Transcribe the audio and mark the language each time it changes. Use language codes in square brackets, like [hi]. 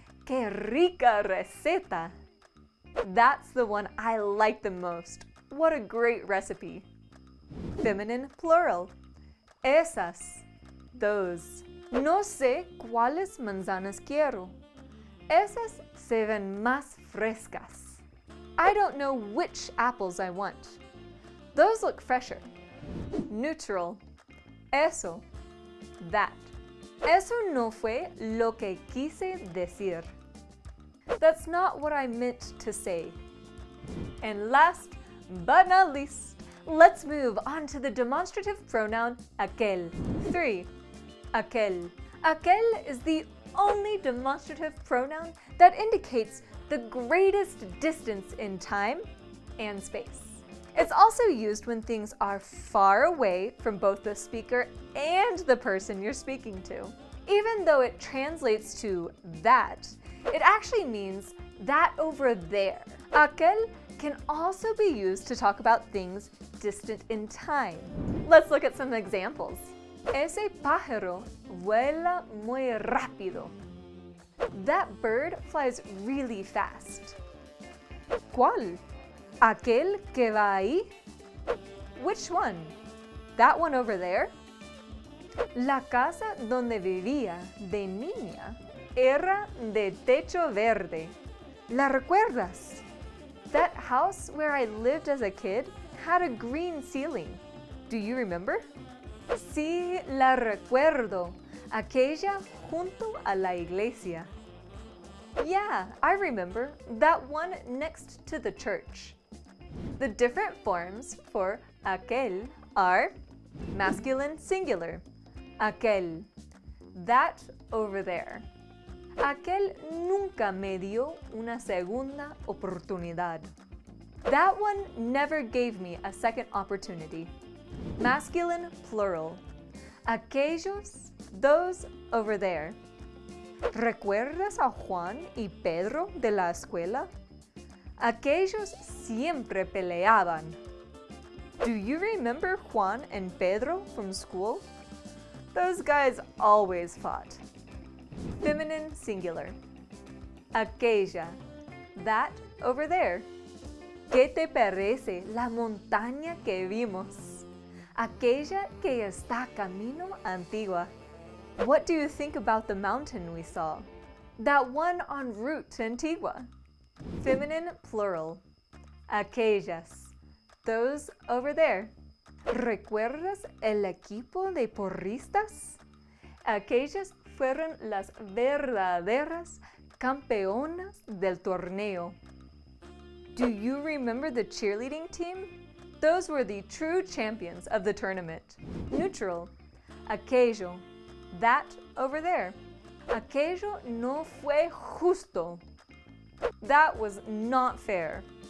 [es] ¡Qué rica receta! [en] That's the one I like the most. What a great recipe. Feminine plural. Esas, those. [es] No sé cuáles manzanas quiero. Esas se ven más frescas. [en] I don't know which apples I want. Those look fresher. Neutral. Eso, that. [es] Eso no fue lo que quise decir. [en] That's not what I meant to say. And last but not least, let's move on to the demonstrative pronoun aquel. 3. Aquel. Aquel is the only demonstrative pronoun that indicates the greatest distance in time and space. It's also used when things are far away from both the speaker and the person you're speaking to. Even though it translates to that, it actually means that over there. Aquel can also be used to talk about things distant in time. Let's look at some examples. [es] Ese pájaro vuela muy rápido. [en] That bird flies really fast. [es] ¿Cuál? ¿Aquel que va ahí? [en] Which one? That one over there? [es] La casa donde vivía de niña era de techo verde. ¿La recuerdas? [en] That house where I lived as a kid had a green ceiling. Do you remember? [es] Sí, la recuerdo. Aquella junto a la iglesia. [en] Yeah, I remember. That one next to the church. The different forms for aquel are masculine singular. Aquel. That over there. [es] Aquel nunca me dio una segunda oportunidad. [en] That one never gave me a second opportunity. Masculine plural. Aquellos, those over there. [es] ¿Recuerdas a Juan y Pedro de la escuela? Aquellos siempre peleaban. [en] Do you remember Juan and Pedro from school? Those guys always fought. Feminine singular. Aquella. That over there. [es] ¿Qué te parece la montaña que vimos? Aquella que está camino a Antigua. [en] What do you think about the mountain we saw? That one en route to Antigua. Feminine plural. Aquellas. Those over there. [es] ¿Recuerdas el equipo de porristas? Aquellas fueron las verdaderas campeonas del torneo. [en] Do you remember the cheerleading team? Those were the true champions of the tournament. Neutral. Aquello. That over there. [es] Aquello no fue justo. [en] That was not fair.